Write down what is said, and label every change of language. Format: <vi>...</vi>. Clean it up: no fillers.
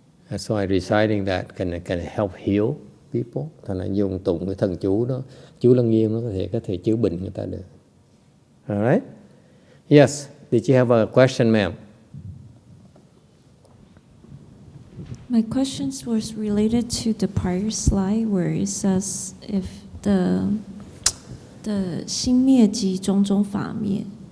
<en>That's why reciting that can help heal people.</en> <vi>Thành là dùng tụng cái thần chú đó, Chú Lăng Nghiêm nó có thể chữa bệnh người ta được.</vi> <en>Alright? Yes. Did you have a question, ma'am? My questions was related to the prior slide where it says if the</en> <zh>心灭即种种法灭.</zh>